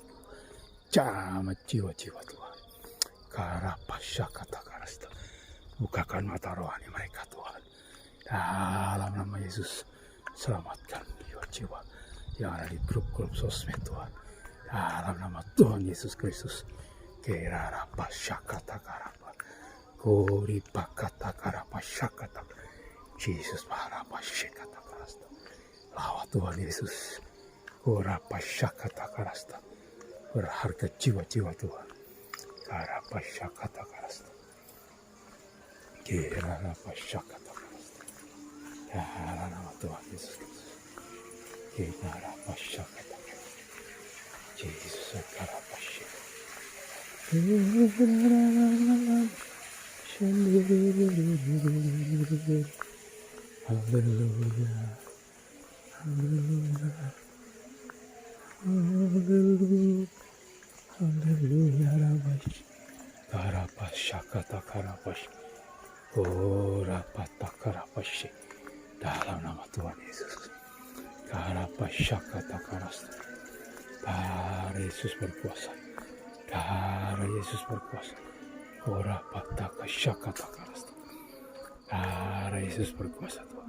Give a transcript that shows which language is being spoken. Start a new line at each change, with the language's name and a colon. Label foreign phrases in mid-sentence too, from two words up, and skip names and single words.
Indonesian: Jamah jiwa-jiwa Tuhan. Karapasyakatakarasta. Bukakan mata rohani mereka Tuhan. Dalam nama Yesus. Selamatkan jiwa-jiwa yang ada di grup-grup sosmed Tuhan. Dalam nama Tuhan Yesus Kristus. Kerarapasyakatakarapa. Koripakatakarapa. Yesus Maharapasyakatakarasta. Lawat Tuhan Yesus. Korapasyakatakarasta. Berharga jiwa-jiwa Tuhan. Karapasyakatakarasta. Kerarapasyakatakarasta. Dalam nama Tuhan Yesus Kristus. Kerarapasyakatakarasta. Jesus Karapasyakatakarasta. Hallelujah. Hallelujah. Hallelujah. Hallelujah. Karapasyakatakarapasy. Korapatakarapasy. Dalam nama Tuhan Yesus. Karapasyakatakarasta. Darah Yesus berkuasa. Darah Yesus berkuasa. Korapatakasyakatakarasta. Darah Yesus berkuasa Tuhan.